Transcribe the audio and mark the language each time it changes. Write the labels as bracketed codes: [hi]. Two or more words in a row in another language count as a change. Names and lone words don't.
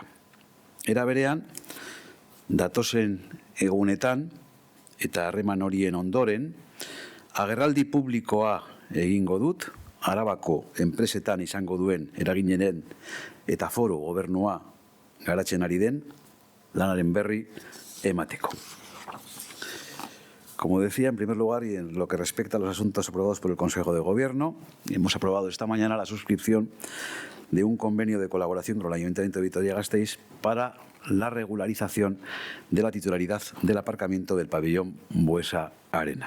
[eu] Era berean, datozen egunetan eta harreman horien ondoren, agerraldi publikoa egingo dut, Arabako enpresetan izango duen eraginenen eta Foru Gobernua garatzen ari den lanaren berri emateko. [es] Como decía, en primer lugar, y en lo que respecta a los asuntos aprobados por el Consejo de Gobierno, hemos aprobado esta mañana la suscripción de un convenio de colaboración con el Ayuntamiento de Vitoria-Gasteiz para la regularización de la titularidad del aparcamiento del pabellón Buesa Arena.